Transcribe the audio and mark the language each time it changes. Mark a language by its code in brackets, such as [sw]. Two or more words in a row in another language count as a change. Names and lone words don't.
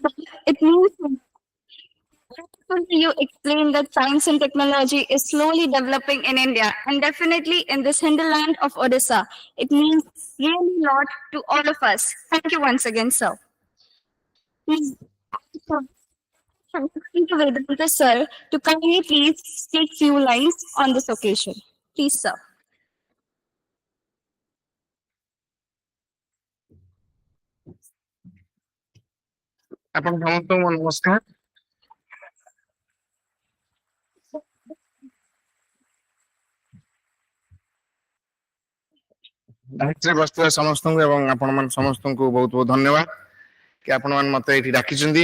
[en] It means you explain that science and technology is slowly developing in India and definitely in this hinterland of Odisha. It means really a lot to all of us. Thank you once again, sir. Please, thank you, Vedanta sir, to kindly please speak few lines on this occasion. Please, sir. [or] ଆପଣ ସମସ୍ତଙ୍କୁ ନମସ୍କାର। ଲାଇଟ୍ରେ ବସିଥିବା ସମସ୍ତଙ୍କୁ ଏବଂ ଆପଣମାନେ ସମସ୍ତଙ୍କୁ ବହୁତ ବହୁତ ଧନ୍ୟବାଦ କି ଆପଣମାନେ ମତେ ଏଇଠି ଡାକିଛନ୍ତି।